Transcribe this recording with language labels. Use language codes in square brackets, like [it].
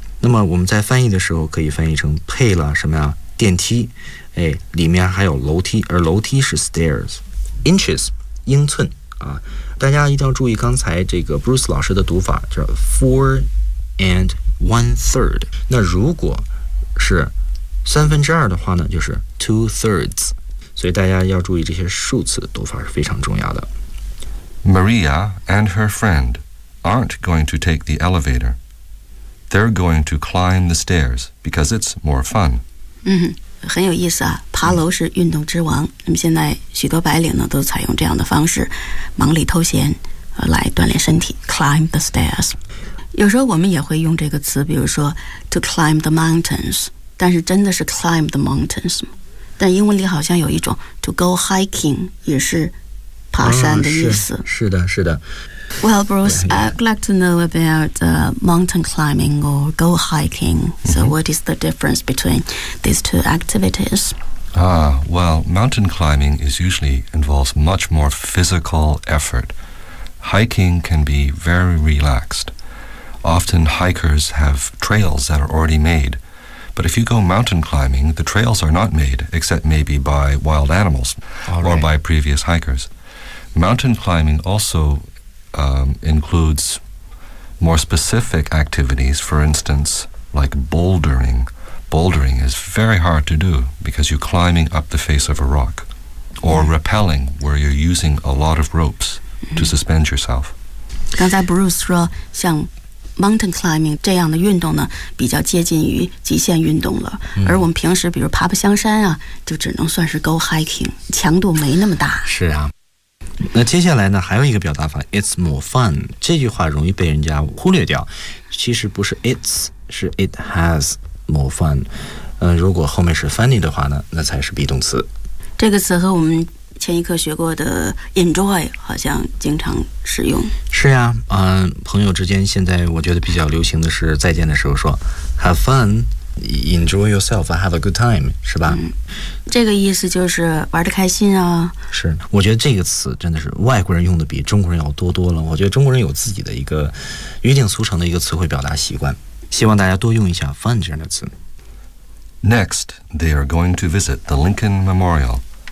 [zh] 那么我们在翻译的时候可以翻译成配了什么呀？电梯，哎，里面还有楼梯，而楼梯是 stairs， inches， 英寸啊。大家一定要注意刚才这个 Bruce 老师的读法，叫 4 1/3。那如果是三分之二的话呢，就是 2/3。所以大家要注意这些数词读法是非常重要的。 [en] Maria and her friend aren't going to take the elevator. They're going to climb the stairs because it's more fun. [zh] 很有意思啊，爬楼是运动之王。那么现在许多白领呢都采用这样的方式，忙里偷闲来锻炼身体 ， [en] climb the stairs。 [zh] 有时候我们也会用这个词，比如说 [en] to climb the mountains， [zh] 但是真的是 [en] climb the mountains [zh] 吗？但英文里好像有一种 [en] to go hiking [zh] 也是爬山的意思。是的。 [en] Well, Bruce, I'd like to know about mountain climbing or go hiking. So, what is the difference between these two activities? Well, mountain climbing is usually involves much more physical effort. Hiking can be very relaxed. Often, hikers have trails that are already made. But if you go mountain climbing, the trails are not made, except maybe by wild animals or by previous hikers. Mountain climbing also includes more specific activities, for instance, like bouldering. Bouldering is very hard to do because you're climbing up the face of a rock. Or rappelling, where you're using a lot of ropes to suspend yourself. [zh] 刚才 Bruce 说像Mountain climbing 这样的运动呢，比较接近于极限运动了。而我们平时比如爬爬香山啊，就只能算是 [en] go hiking， [zh] 强度没那么大。是啊。那接下来呢，还有一个表达法 ， [en] it's more fun， [zh] 这句话容易被人家忽略掉。其实不是 it's， 是 [en] it has more fun。 [zh] 如果后面是 funny 的话呢，那才是 be 动词。这个词和我们前一课学过的 enjoy 好像经常使用。是呀，朋友之间现在我觉得比较流行的是再见的时候说 [en] have fun, enjoy yourself, have a good time, [zh] 是吧？这个意思就是玩得开心啊。是，我觉得这个词真的是外国人用的比中国人要多多了。我觉得中国人有自己的一个约定俗成的一个词汇表达习惯，希望大家多用一下 fun 这样的词。 [en] Next, they are going to visit the Lincoln Memorial.